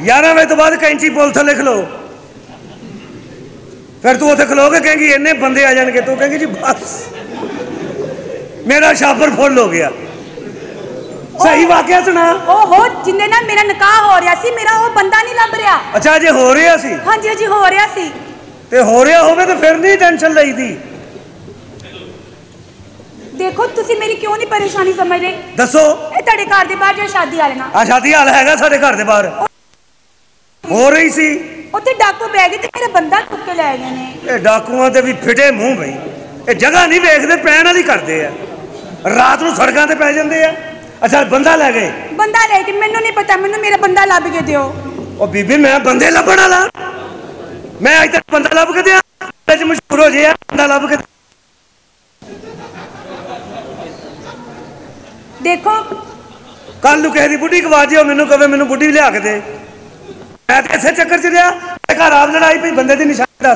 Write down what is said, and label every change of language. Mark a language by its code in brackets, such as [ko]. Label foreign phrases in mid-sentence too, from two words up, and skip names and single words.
[pa] 11 ਬਜੇ ਤੋ ਬਾਦ ਕੈਂਚੀ ਪੁਲ ਥੇ ਲਿਖ ਲੋ ਫਿਰ ਤੂ ਉਥੇ ਖਲੋਗੇ ਕਹੇਂਗੀ ਇੰਨੇ ਬੰਦੇ ਆ ਜਾਏਂਗੇ ਤੂ ਕਹੇਂਗੀ ਜੀ ਬਸ ਮੇਰਾ ਸ਼ਾਪਰ ਫੁੱਲ ਹੋ ਗਿਆ ਸਹੀ ਵਾਕਿਆ ਸੁਣਾ ਓਹੋ ਜਿੰਦੇ ਨਾਲ ਮੇਰਾ ਨਿਕਾਹ ਹੋ ਰਿਹਾ ਸੀ ਮੇਰਾ ਉਹ ਬੰਦਾ ਨਹੀਂ ਲੱਭ ਰਿਹਾ ਅੱਛਾ ਜੇ ਹੋ ਰਿਹਾ ਸੀ ਹਾਂ ਜੀ ਹੋ ਰਿਹਾ ਸੀ ਤੇ ਹੋ ਰਿਹਾ ਹੋਵੇ ਤੋ ਫਿਰ ਨਹੀਂ ਟੈਂਸ਼ਨ ਲਈ ਥੀ ਦੇਖੋ ਤੁਸੀ ਮੇਰੀ ਕਿਉਂ ਨਹੀਂ ਪਰੇਸ਼ਾਨੀ ਸਮਝ ਰਹੇ दसो ਇਹ ਤੁਹਾਡੇ ਘਰ ਦੇ ਬਾਹਰ ਜਿਹੜਾ ਸ਼ਾਦੀ ਵਾਲੇ ਨਾਲ ਆ ਸ਼ਾਦੀ ਹਾਲ ਹੈਗਾ ਸਾਡੇ ਘਰ ਦੇ ਬਾਹਰ ਹੋ ਰਹੀ ਸੀ ਉੱਥੇ ਡਾਕੂ ਪੈ ਗਏ ਤੇ ਮੇਰਾ ਬੰਦਾ ਚੁੱਕ ਕੇ ਲੈ ਗਏ ਨੇ ਇਹ ਡਾਕੂਆਂ ਤੇ ਵੀ ਫਿਟੇ ਮੂੰਹ ਬਈ ਇਹ ਜਗ੍ਹਾ ਨਹੀਂ ਵੇਖਦੇ ਪੈਣ ਵਾਲੀ ਕਰਦੇ ਆ ਰਾਤ ਨੂੰ ਸੜਕਾਂ ਤੇ ਪੈ ਜਾਂਦੇ ਆ ਅੱਛਾ ਬੰਦਾ ਲੈ ਗਏ ਬੰਦਾ ਲੈ ਕੇ ਮੈਨੂੰ ਨਹੀਂ ਪਤਾ ਮੈਨੂੰ ਮੇਰਾ ਬੰਦਾ ਲੱਭ ਕੇ ਦਿਓ ਉਹ ਬੀਬੀ ਮੈਂ ਬੰਦੇ ਲੱਭਣ ਵਾਲਾ ਮੈਂ ਅੱਜ ਤਕ ਬੰਦਾ ਲੱਭ ਕੇ ਦਿੱਤਾ ਮਸ਼ਹੂਰ ਹੋ ਜਾਏ ਬੰਦਾ ਲੱਭ ਕੇ देखो ਕਲ ਨੂੰ ਕਿਸੀ ਦੀ ਬੁੱਢੀ ਗਵਾਚ ਜਾਓ ਮੈਨੂੰ ਕਹੇ ਮੈਨੂੰ ਬੁੱਢੀ ਲਿਆ ਕੇ ਦੇ ਮੈਂ ਤੋ ਇਸੇ ਚੱਕਰ ਚ ਰਹਾ ਘਰ ਆਪ ਲੜਾਈ ਪਈ ਬੰਦੇ ਦੀ ਨਿਸ਼ਾਨੀ ਦੱਸ